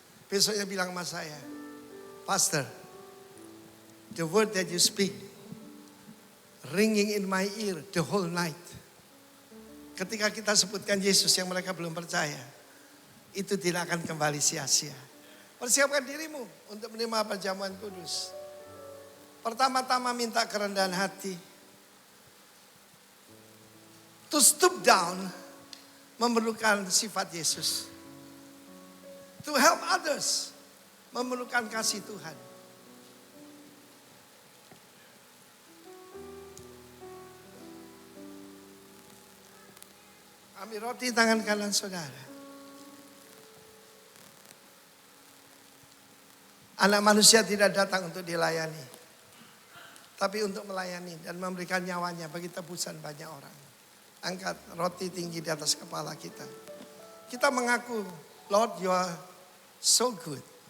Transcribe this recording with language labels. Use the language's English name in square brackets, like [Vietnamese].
[Indonesian] Besoknya bilang sama saya, [English] Pastor, the word that you speak, ringing in my ear the whole night. [Indonesian] Ketika kita sebutkan Yesus yang mereka belum percaya, itu tidak akan kembali sia-sia. Persiapkan dirimu untuk menerima perjamuan kudus. Pertama-tama minta kerendahan hati. [English] To stoop down [Indonesian] memerlukan sifat Yesus. [English] To help others [Indonesian] memerlukan kasih Tuhan. Ambil roti tangan kanan saudara. Anak manusia tidak datang untuk dilayani, tapi untuk melayani dan memberikan nyawanya bagi tebusan banyak orang. Angkat roti tinggi di atas kepala kita. Kita mengaku, [English] Lord, you are so good.